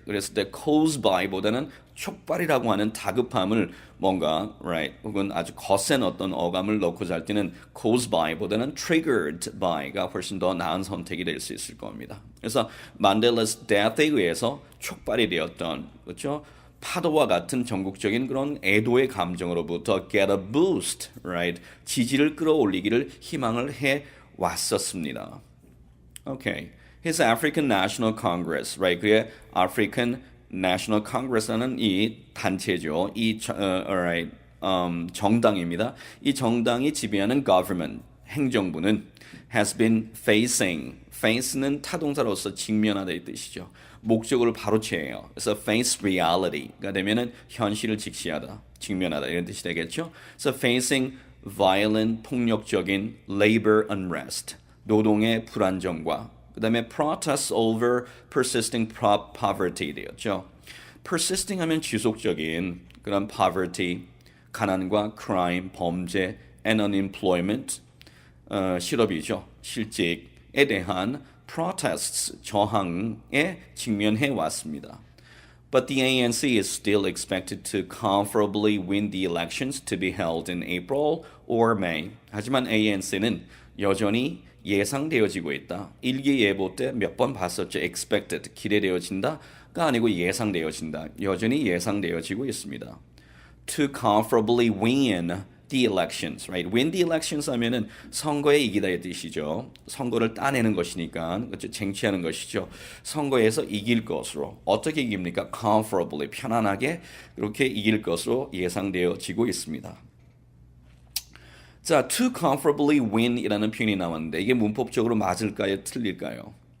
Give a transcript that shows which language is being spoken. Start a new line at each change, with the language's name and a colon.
Korean: 그랬을 때 caused by보다는 촉발이라고 하는 다급함을 뭔가 right 혹은 아주 거센 어떤 어감을 넣고자 할 때는 caused by보다는 triggered by가 훨씬 더 나은 선택이 될 수 있을 겁니다. 그래서 만델라's death에 의해서 촉발이 되었던 그렇죠? 파도와 같은 전국적인 그런 애도의 감정으로부터 get a boost, right? 지지를 끌어올리기를 희망을 해 왔었습니다. Okay.
English: His African National Congress, right?
Korean: 그의 African National Congress라는 이 단체죠. alright, 정당입니다. 이 정당이 지배하는 government, 행정부는 has been face는 타동사로서 직면하다의 뜻이죠. 목적어를 바로 취해요. 그래서 face reality가 되면은 현실을 직시하다, 직면하다 이런 뜻이 되겠죠. 그래서 facing violent, 폭력적인 labor unrest, 노동의 불안정과 그 다음에 protest over persisting poverty 되었죠. persisting 하면 지속적인 그런 poverty, 가난과 crime, 범죄, and unemployment, 실업이죠. 실직에 대한 protests, 저항에 직면해 왔습니다.
English: But the ANC is still expected to comfortably win the elections to be held in April or May.
Korean: 하지만 ANC는 여전히 예상되어지고 있다. 일기예보 때 몇 번 봤었죠. expected, 기대되어진다가 아니고 예상되어진다. 여전히 예상되어지고 있습니다.
English: To comfortably win the elections, right?
Korean: Win the elections 하면은 선거에 이기다의 뜻이죠. 선거를 따내는 것이니까, 그렇죠? 쟁취하는 것이죠. 선거에서 이길 것으로 어떻게 이깁니까? Comfortably, 편안하게 그렇게 이길 것으로 예상되어지고 있습니다. 자, to comfortably win이라는 표현이 나왔는데 이게 문법적으로 맞을까요? 틀릴까요?